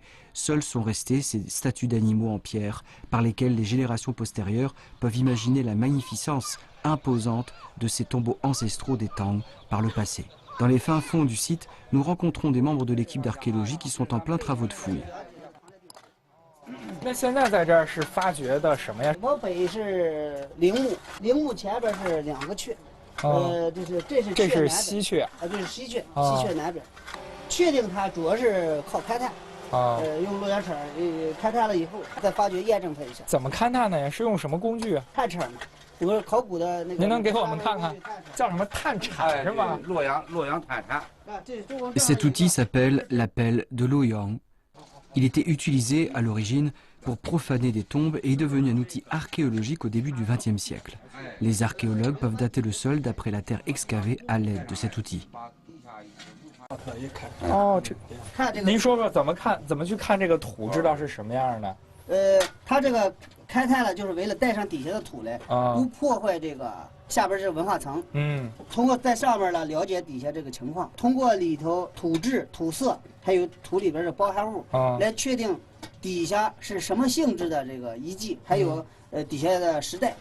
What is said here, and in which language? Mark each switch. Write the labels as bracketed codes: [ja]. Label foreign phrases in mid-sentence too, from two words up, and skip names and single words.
[fr] Seuls sont restés ces statues d'animaux en pierre par lesquelles les générations postérieures peuvent imaginer la magnificence imposante de ces tombeaux ancestraux des Tang par le passé. Dans les fins fonds du site, nous rencontrons des membres de l'équipe d'archéologie qui sont en plein travaux de fouilles. [zh] 那现在在这儿是发掘的什么呀？我北是陵墓，陵墓前边是2个阙，这是西阙啊，这是西阙，西阙南边。确定它主要是靠勘探，用螺旋铲勘探了以后，再发掘验证它一下。怎么勘探呢？是用什么工具啊？探车嘛， 整个考古的那个。您能给我们看看，叫什么探铲是吗？洛阳探铲。 [fr] Cet outil s'appelle la pelle de Loyang. Il était utilisé à l'origine pour profaner des tombes et est devenu un outil archéologique au début du XXe siècle. Les archéologues peuvent dater le sol d'après la terre excavée à l'aide de cet outil. [zh] 哦，您说说怎么去看这个土，知道是什么样的？它这个开探了，就是为了带上底下的土来，不破坏这个下边这文化层。通过在上面呢了解底下这个情况，通过里头土质、土色，还有土里边的包含物，来确定底下是什么性质的这个遗迹，还有底下的时代。